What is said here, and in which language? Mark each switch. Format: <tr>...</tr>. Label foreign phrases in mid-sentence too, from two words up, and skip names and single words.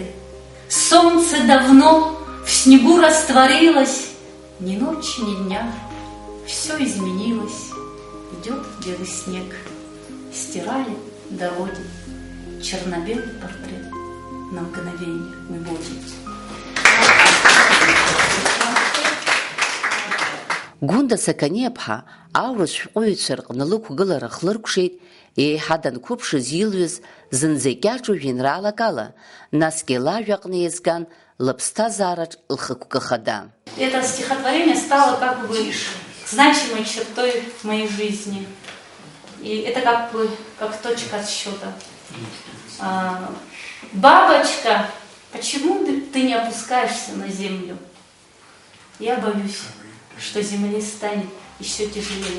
<ru>Солнце давно в снегу растворилось, ни ночи, ни дня, все изменилось. Идет белый снег, стирает дороги, черно-белый портрет, на мгновение мы боги.</ru> <ab>Гунда Саканиаԥҳа аурыс шәҟәыҩҩцәа рҟны лықәгылара хлыркәшеит еиҳа данқәыԥшыз илҩыз зынӡа икьаҿу жәеинраалак ала, насгьы лажәаҟны иазган лыԥсҭазаараҿ лхықәкы хада.</ab> <ru>Это стихотворение стало как бы значимой чертой в моей жизни. И это как бы как точка отсчета. Бабочка, почему ты не опускаешься на землю? Я боюсь, что земле станет еще тяжелее.</ru>